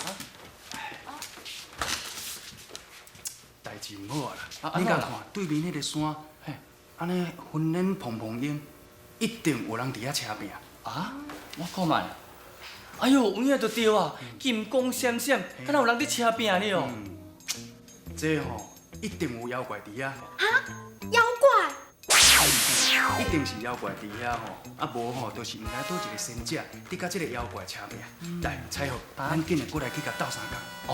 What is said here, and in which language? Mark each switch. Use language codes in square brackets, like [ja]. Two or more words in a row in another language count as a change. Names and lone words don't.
[nan] 代志唔好啦，安怎啦你甲看对面迄个山，嘿，安尼云烟蓬蓬烟，一定有人伫遐车拼。啊，我看卖。哎呦，有影就对啊，金光闪闪，敢若有人伫车拼呢哦。这吼一定有妖怪伫遐，啊，妖怪！一定是妖怪伫遐吼，啊无吼，就是毋知倒一个仙者伫甲即个妖怪车拼。来，彩虹，咱紧的过来去甲斗相共。